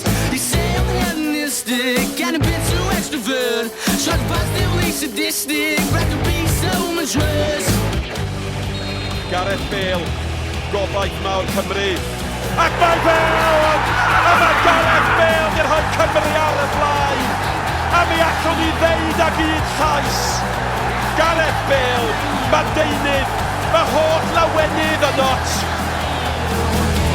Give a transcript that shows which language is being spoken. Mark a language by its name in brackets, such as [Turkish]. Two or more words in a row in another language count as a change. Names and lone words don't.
[English] They say I'm hedonistic and a bit too extrovert. So I'm positively sadistic, but I could be so much worse. [Welsh] Gareth Bale, gobaith mawr Cymru. Ac mae Bale! A mae Gareth Bale yn rhoi Cymru ar y blaen. A mi allwn ni ddeud ag un llais. Gareth Bale, mae deunydd, mae holl lawenydd y not.